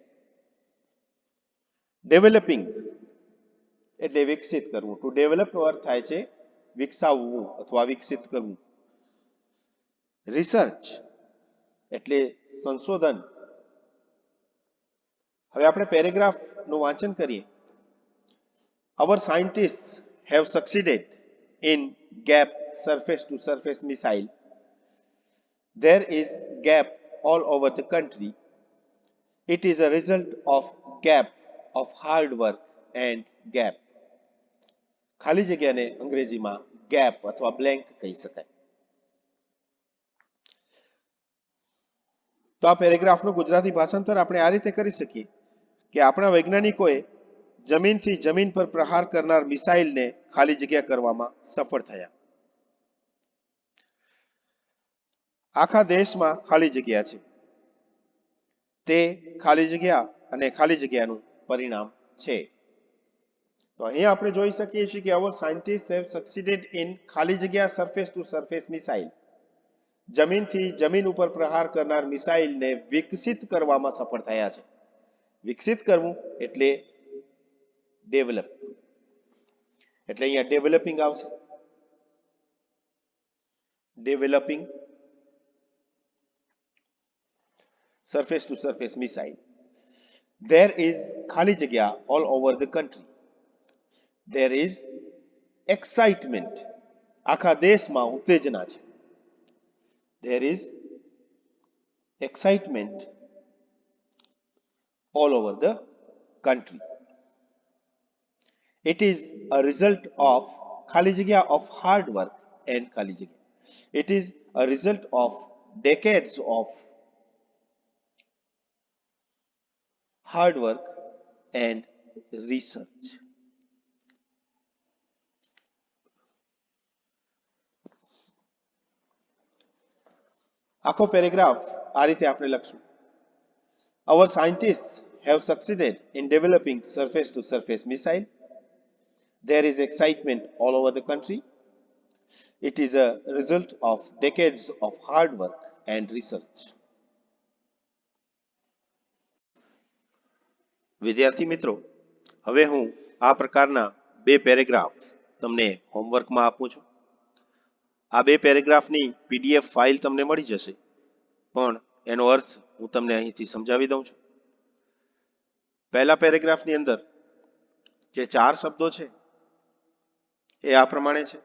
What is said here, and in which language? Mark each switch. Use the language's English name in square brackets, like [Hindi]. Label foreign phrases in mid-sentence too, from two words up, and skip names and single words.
[Gujarati] ડેવલપિંગ એટલે વિકસિત કરવું. [English] to develop [Gujarati] નો અર્થ થાય છે વિકસાવવું અથવા વિકસિત કરવું. રિસર્ચ એટલે સંશોધન. હવે આપણે પેરેગ્રાફનું વાંચન કરીએ. [English] Our scientists have succeeded in gap surface to surface missile. There is gap all over the country. It is a result of gap of hard work and gap. [Gujarati] ખાલી જગ્યાને અંગ્રેજીમાં ગેપ અથવા બ્લેન્ક કહી શકાય. તો આ પેરેગ્રાફનું ગુજરાતી ભાષાંતર આપણે આ રીતે કરી શકીએ કે આપણા વૈજ્ઞાનિકોએ જમીનથી જમીન પર પ્રહાર કરનાર મિસાઇલને ખાલી જગ્યા કરવામાં સફળ થયા. આખા દેશમાં ખાલી જગ્યા છે, તે ખાલી જગ્યા અને ખાલી જગ્યાનું પરિણામ છે. તો અહીં આપણે જોઈ શકીએ છીએ કે [English] our scientists have succeeded in [Gujarati] ખાલી જગ્યા [English] surface to surface missile, [Gujarati] જમીનથી જમીન ઉપર પ્રહાર કરનાર મિસાઇલને વિકસિત કરવામાં સફળ થયા છે. વિકસિત કરવું એટલે ડેવલપ, એટલે અહીંયા ડેવલપિંગ આવશે. [English] developing surface to surface missile. There is [Gujarati] ખાલી જગ્યા [English] all over the country. There is excitement. [Gujarati] આખા દેશમાં ઉત્તેજના છે. [English] There is excitement all over the country. It is a result of [Gujarati] ખાલી જગ્યા [English] of hard work and [Gujarati] ખાલી જગ્યા. [English] It is a result of decades of hard work and research. [Gujarati] આખો પેરેગ્રાફ આ રીતે આપણે લખશું. [English] Our scientists have succeeded in developing surface to surface missile. There is excitement all over the country. It is a result of decades of hard work and research. [Gujarati] વિદ્યાર્થી મિત્રો, હવે હું આ પ્રકારના બે પેરેગ્રાફ તમને હોમવર્કમાં આપું છું. આ બે પેરેગ્રાફની [English] PDF file [Gujarati] તમને મળી જશે, પણ એનો અર્થ હું તમને અહીંથી સમજાવી દઉં છું. પહેલા પેરેગ્રાફની અંદર જે 4 શબ્દો છે એ આ પ્રમાણે છે.